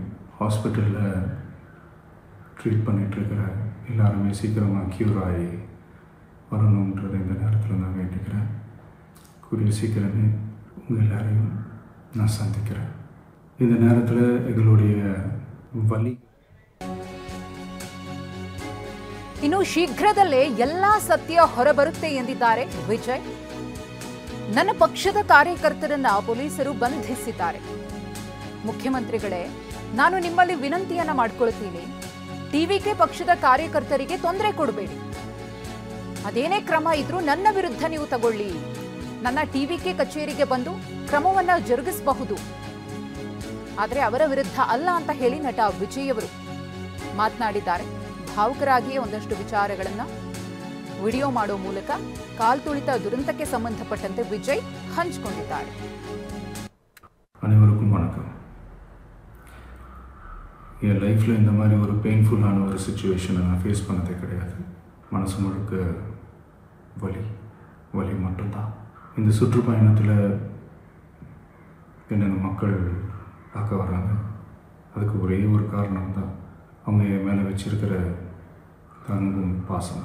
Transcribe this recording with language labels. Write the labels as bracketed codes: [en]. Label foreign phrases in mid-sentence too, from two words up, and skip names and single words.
[ta] ஹாஸ்பிட்டலில் ட்ரீட் பண்ணிகிட்ருக்கிற எல்லாருமே சீக்கிரமாக க்யூர் ஆகி வரணுன்றதை இந்த நேரத்தில் நான் வேண்டிக்கிறேன். கூடிய சீக்கிரமே உங்கள் எல்லாரையும் நான் சந்திக்கிறேன். இந்த நேரத்தில் எங்களுடைய வலி [kn] ಇನ್ನು ಶೀಘ್ರದಲ್ಲೇ ಎಲ್ಲಾ ಸತ್ಯ ಹೊರಬರುತ್ತೆ ಎಂದಿದ್ದಾರೆ ವಿಜಯ್. ನನ್ನ ಪಕ್ಷದ ಕಾರ್ಯಕರ್ತರನ್ನ ಪೊಲೀಸರು ಬಂಧಿಸಿದ್ದಾರೆ. ಮುಖ್ಯಮಂತ್ರಿಗಳೇ, ನಾನು ನಿಮ್ಮಲ್ಲಿ ವಿನಂತಿಯನ್ನ ಮಾಡಿಕೊಳ್ತೀನಿ, ಟಿವಿಕೆ ಪಕ್ಷದ ಕಾರ್ಯಕರ್ತರಿಗೆ ತೊಂದರೆ ಕೊಡಬೇಡಿ. ಅದೇನೇ ಕ್ರಮ ಇದ್ರೂ ನನ್ನ ವಿರುದ್ಧ ನೀವು ತಗೊಳ್ಳಿ. ನನ್ನ ಟಿವಿಕೆ ಕಚೇರಿಗೆ ಬಂದು ಕ್ರಮವನ್ನ ಜರುಗಿಸಬಹುದು, ಆದರೆ ಅವರ ವಿರುದ್ಧ ಅಲ್ಲ ಅಂತ ಹೇಳಿ ನಟ ವಿಜಯ್ ಅವರು ಮಾತನಾಡಿದ್ದಾರೆ. ಭಾವುಕರಾಗಿಯೇ ಒಂದಷ್ಟು ವಿಚಾರಗಳನ್ನ ವಿಡಿಯೋ ಮಾಡೋ ಮೂಲಕ ಕಾಲ್ತುಳಿತ ದುರಂತಕ್ಕೆ ಸಂಬಂಧಪಟ್ಟಂತೆ ವಿಜಯ್ ಹಂಚಿಕೊಂಡಿದ್ದಾರೆ. [ta] அனைவருக்கும் வணக்கம். என் லைஃப்பில் இந்த மாதிரி ஒரு பெயின்ஃபுல்லான ஒரு சுச்சுவேஷனை நான் ஃபேஸ் பண்ணதே கிடையாது. மனசு முழுக்க வலி மட்டும்தான். இந்த சுற்றுப்பயணத்தில் என்னென்ன மக்கள் பார்க்க வராங்க, அதுக்கு ஒரே ஒரு காரணம் தான், அவங்க என் மேலே வச்சிருக்கிற அன்பும் பாசம்.